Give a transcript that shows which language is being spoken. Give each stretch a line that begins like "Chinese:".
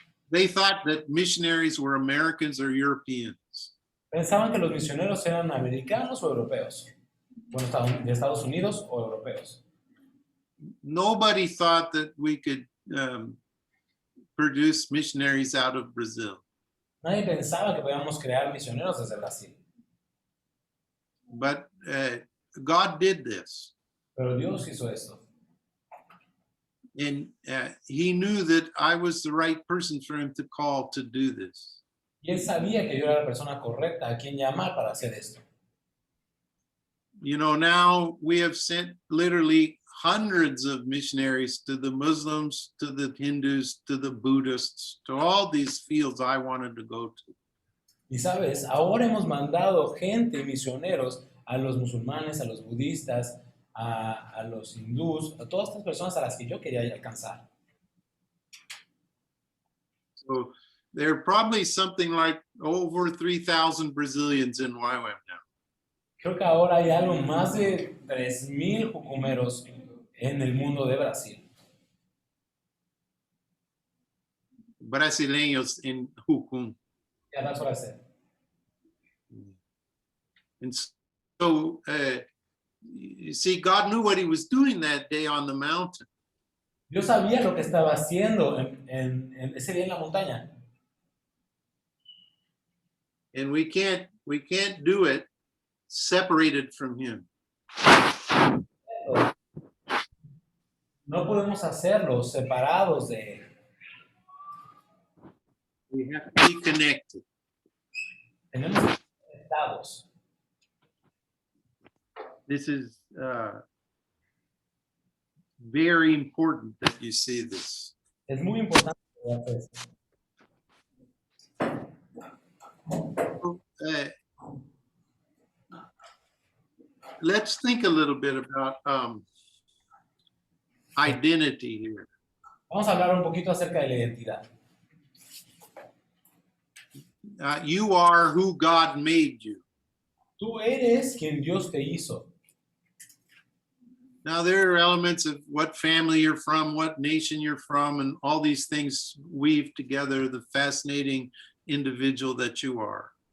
English: They thought that missionaries were Americans or Europeans.
Spanish: Pensaban que los misioneros eran americanos o europeos. Bueno, de Estados Unidos o europeos.
English: Nobody thought that we could produce missionaries out of Brazil.
Spanish: Nadie pensaba que podíamos crear misioneros desde Brasil.
English: But God did this.
Spanish: Pero Dios hizo esto.
English: And He knew that I was the right person for Him to call to do this.
Spanish: Y Él sabía que yo era la persona correcta a quien llamar para hacer esto.
English: You know, now we have sent literally hundreds of missionaries to the Muslims, to the Hindus, to the Buddhists, to all these fields I wanted to go to.
Spanish: Y sabes, ahora hemos mandado gente y misioneros a los musulmanes, a los budistas, a los hindús, a todas estas personas a las que yo quería alcanzar.
English: So there are probably something like over 3,000 Brazilians in YWAM now.
Spanish: Creo que ahora hay algo más de 3,000 jucumeros en el mundo de Brasil. Brasileños in Jucum.
English: Yeah, that's what I said. And so, you see, God knew what He was doing that day on the mountain.
Spanish: Yo sabía lo que estaba haciendo en ese día en la montaña.
English: And we can't do it separated from Him.
Spanish: No podemos hacerlo separados de Él.
English: We have to be connected.
Spanish: Tenemos que estar conectados.
English: This is very important that you see this.
Spanish: Es muy importante que hagas esto.
English: Let's think a little bit about identity here.
Spanish: Vamos a hablar un poquito acerca de la identidad.
English: You are who God made you.
Spanish: Tú eres quien Dios te hizo.
English: Now, there are elements of what family you're from, what nation you're from, and all these things weave together the fascinating individual that you are.